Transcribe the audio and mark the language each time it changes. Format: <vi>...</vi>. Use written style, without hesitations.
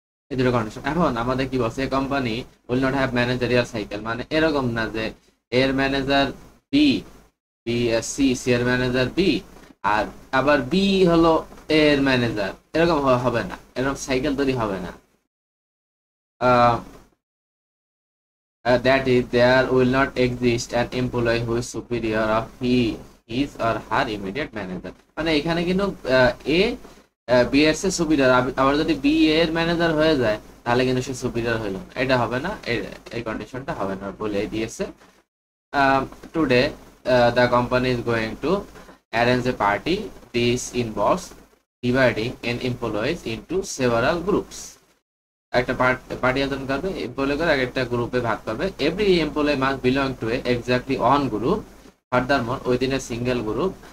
<bn>এই দুটো কন্ডিশন। এখন আমাদের কি বলছে,</bn> <en>company will not have managerial cycle,</en> <bn>মানে এরকম না যে এর manager B, B C, C এর ম্যানেজার বি, আর আবার বি হলো এর ম্যানেজার, এরকম হবে না, এরকম সাইকেল তৈরি হবে না।</bn> <en>That is, there will not exist an employee who is superior of his or her immediate manager.</en> <bn>মানে এখানে কিন্তু এ বি এর সে সুপিরিয়র, আবার যদি বি এর ম্যানেজার হয়ে যায় তাহলে কিন্তু সে সুপিরিয়র হইল, এটা হবে না, এই কন্ডিশনটা হবে না বলে দিয়েছে।</bn> <en>Today the company is going to arrange a party. This involves dividing an employees into several groups.</en> <bn>একটা পার্টি আয়োজন করবে, এমপ্লয়ি করে একটা গ্রুপে ভাগ করবে।</bn> <en>Every employee must belong to exactly one group, furthermore within a single group.</en>